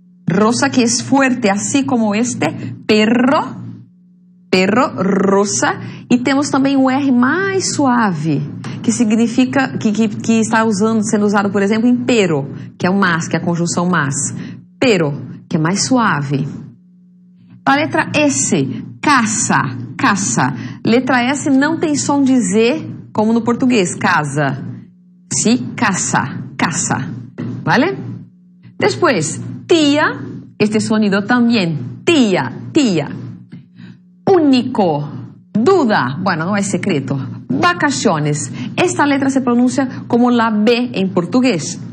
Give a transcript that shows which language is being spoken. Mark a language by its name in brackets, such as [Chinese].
[Spanish] Rosa que es fuerte, así como este, perro, perro, rosa. [Portuguese] E temos também o R mais suave, que significa, que está sendo usado, por exemplo, em pero, que é o mas, que é a conjunção mas. Pero, que é mais suave. A letra S, casa, casa. Letra S não tem som de Z, como no português, casa. [Spanish] Sí, casa, casa. ¿Vale? Después, tía, este sonido también, tía, tía. Único, duda, bueno, no es secreto. Vacaciones, esta letra se pronuncia como la B en portugués.